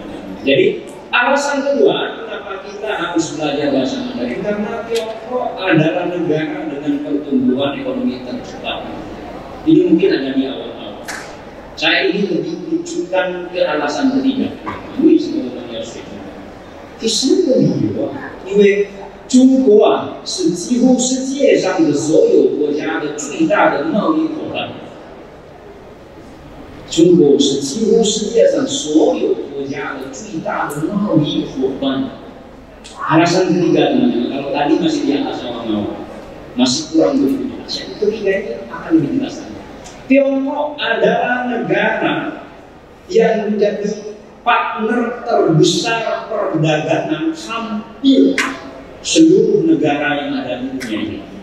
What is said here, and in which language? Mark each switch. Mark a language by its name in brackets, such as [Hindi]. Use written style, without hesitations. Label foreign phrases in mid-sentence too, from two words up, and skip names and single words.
[Indonesian] Jadi alasan kedua kenapa kita harus belajar bahasa Mandarin karena Tiongkok adalah negara dengan pertumbuhan ekonomi tercepat. Ini mungkin ada di awal-awal. Saya ini lebih menunjukkan ke alasan ketiga. Ini sebenarnya harus dikatakan. [Chinese] 第四个理由啊，因为 中国啊，是几乎世界上的所有国家的最大的贸易伙伴。中中国是几乎世界上所有国家的最大的贸易伙伴。 [Indonesian] Alasan ketiga teman-teman, kalau tadi masih di atas awal-awal, masih kurang begitu jelas. Yang ketiga ini akan lebih jelas lagi. Tiongkok adalah negara yang menjadi partner terbesar perdagangan hampir seluruh negara yang ada di dunia ini.